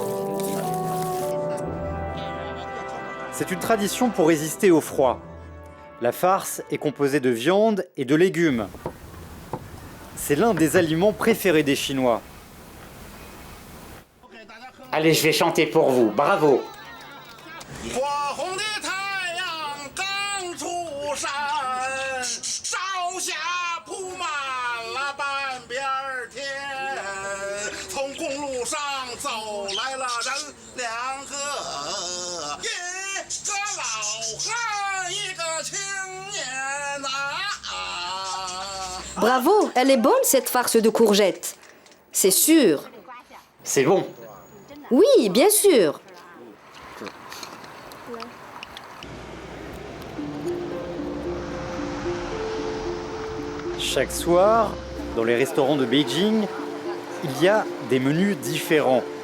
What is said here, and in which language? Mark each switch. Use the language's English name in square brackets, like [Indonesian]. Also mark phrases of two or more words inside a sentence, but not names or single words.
[French] C'est une tradition pour résister au froid. La farce est composée de viande et de légumes. C'est l'un des aliments préférés des Chinois. Allez, je vais chanter pour vous. Bravo! [Chinese] 火红的太阳刚出山，朝霞铺满了半边天。从公路上走来了人两个，一个老汉，一个青年呐。 [French] Bravo, elle est bonne cette farce de courgettes. C'est sûr. C'est bon. Oui, bien sûr. Chaque soir, dans les restaurants de Beijing, il y a des menus différents.